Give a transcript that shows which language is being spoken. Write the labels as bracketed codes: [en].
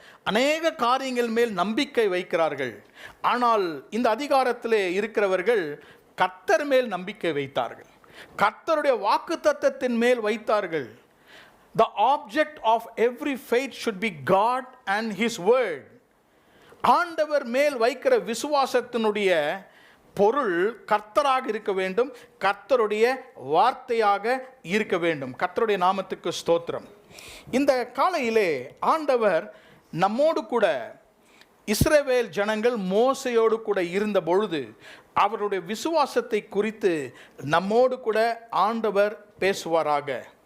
[ta] அநேக காரியங்கள் மேல் நம்பிக்கை வைக்கிறார்கள். ஆனால் இந்த அதிகாரத்திலே இருக்கிறவர்கள் கர்த்தர் மேல் நம்பிக்கை வைத்தார்கள், கர்த்தருடைய வாக்குத்தத்தத்தின் மேல் வைத்தார்கள். [en] The object of every faith should be God and His word. [ta] ஆண்டவர் மேல் வைக்கிற விசுவாசத்தினுடைய பொருள் கர்த்தராக இருக்க வேண்டும், கர்த்தருடைய வார்த்தையாக இருக்க வேண்டும். கர்த்தருடைய நாமத்துக்கு ஸ்தோத்திரம். இந்த காலையிலே ஆண்டவர் நம்மோடு கூட, இஸ்ரவேல் ஜனங்கள் மோசையோடு கூட இருந்த பொழுது அவருடைய விசுவாசத்தை குறித்து நம்மோடு கூட ஆண்டவர் பேசுவாராக.